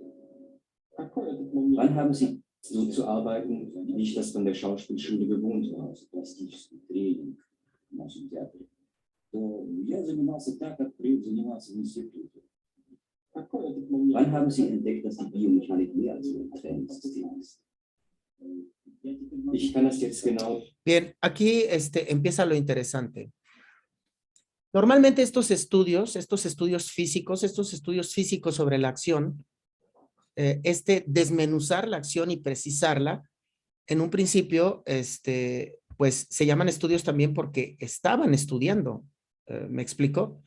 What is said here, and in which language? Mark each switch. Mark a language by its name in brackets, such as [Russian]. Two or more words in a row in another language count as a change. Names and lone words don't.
[German] Wann haben Sie so zu arbeiten, wie ich das von der Schauspielschule gewohnt war? Wann haben Sie entdeckt, dass die Biomechanik mehr als ein Trainingssystem ist? Ich kann das jetzt genau. [Spanish] Bien, aquí empieza lo interesante. Normalmente estos estudios físicos sobre la acción, desmenuzar la acción y precisarla, en un principio, pues se llaman estudios también porque estaban estudiando, ¿me explico?